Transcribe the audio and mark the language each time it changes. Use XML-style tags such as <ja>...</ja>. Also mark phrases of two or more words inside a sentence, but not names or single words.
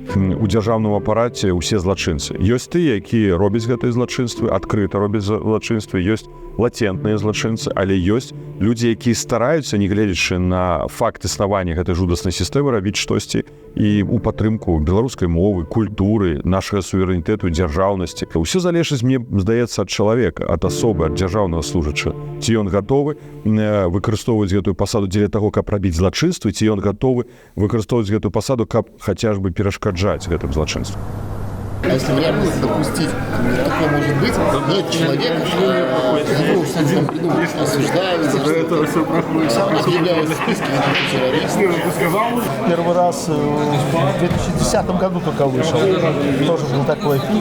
<be>У дзяржаўным апараце ўсе злачынцы. Ёсць тыя, якія робяць гэтыя злачынствы, адкрыта робяць злачынствы, ёсць лацентныя злачынцы, але ёсць людзі, якія стараюцца, не гледзячы на факт існавання гэтай жудаснай сістэмы, рабіць штосьці і ў падтрымку беларускай мовы, культуры, нашага суверэнітэту, дзяржаўнасці. Усё залежыць, мне здаецца, ад чалавека, ад асобы, ад дзяржаўнага служача. Ці ён гатовы выкарыстоўваць гэтую пасаду дзеля таго, каб рабіць злачынствы, ці ён гатовы выкарыстоўваць гэтую пасаду, каб хаця бы перашкаджаць гэтым злачынствам.</be> <ru>А если в реальности допустить, такое может быть, нет человека, его в самом году осуждают, объявляют в списке террористов. Первый раз в 2010 году только вышел. Тоже был такой пик.</ru>